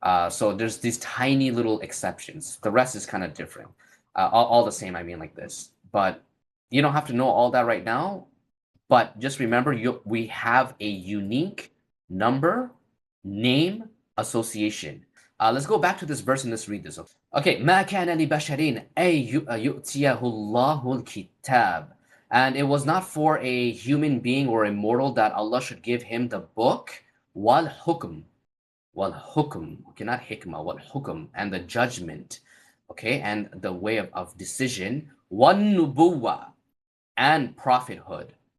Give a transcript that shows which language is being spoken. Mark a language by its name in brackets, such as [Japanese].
[English] So there's these tiny little exceptions. The rest is kind of different. All the same, I mean, like this. But you don't have to know all that right now. But just remember, we have a unique number, name, association. Let's go back to this verse and let's read this. [Arabic] Okay, ما كان لبشر أن يؤتيه الله الكتاب. [English] And it was not for a human being or a mortal that Allah should give him the book, wal hukm, okay, not hikmah, wal hukm, and the judgment, okay, and the way of decision, wan nubuwa, and prophethood.